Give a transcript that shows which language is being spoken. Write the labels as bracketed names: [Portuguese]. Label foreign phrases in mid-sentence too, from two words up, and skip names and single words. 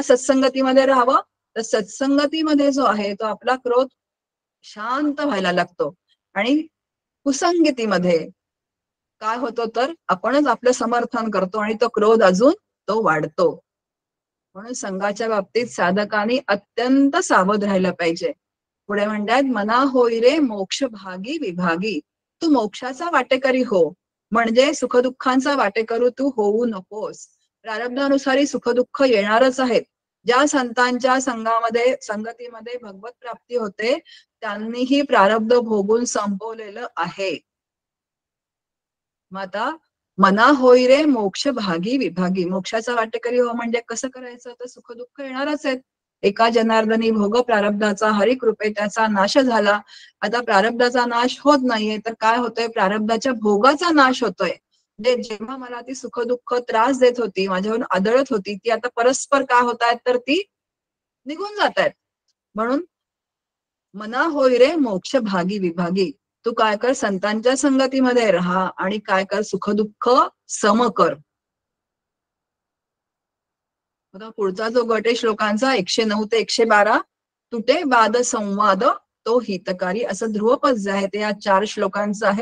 [Marathi] सत्संगतीमध्ये राहावं, तर सत्संगतीमध्ये जो आहे तो आपला क्रोध शांत व्हायला लागतो. आणि कुसंगतीमध्ये काय होतो, तर आपणच आपलं समर्थन करतो आणि तो क्रोध अजून तो वाढतो. म्हणून संघाच्या बाबतीत साधकांनी अत्यंत सावध राहिलं पाहिजे. पुढे म्हणतात, मना होई रे मोक्ष भागी विभागी, तू मोक्षाचा वाटेकरी हो, म्हणजे सुखदुःखांचा वाटेकरू तू होऊ नकोस. प्रारब्धानुसारी सुखदुःख येणारच आहेत. ज्या संतांच्या संगतीमध्ये भगवत प्राप्ती होते, त्यांनीही प्रारब्ध भोगून संपवलेलं आहे. मग आता मना होई रे मोक्ष भागी विभागी, मोक्षाचा वाटेकरी हो म्हणजे कसं करायचं, तर सुख दुःख येणारच आहेत. एका जनार्दनी भोग प्रारब्धाचा, हरिकृपे त्याचा नाश झाला. आता प्रारब्धाचा नाश होत नाहीये, तर काय होतोय, प्रारब्धाच्या भोगाचा नाश होतोय. म्हणजे जेव्हा मला ती सुख दुःख त्रास देत होती, माझ्यावरून आदळत होती, ती आता परस्पर काय होत आहेत, तर ती निघून जात आहेत. म्हणून मना होई रे मोक्ष भागी विभागी, तू काय कर, संतांच्या संगतीमध्ये राहा आणि काय कर, सुखदुःख सम कर. आता पुढचा जो गट आहे श्लोकांचा 109 ते 112, तुटे वाद संवाद तो हितकारी, असं ध्रुवपद जे आहे ते या 4 श्लोकांचं आहे.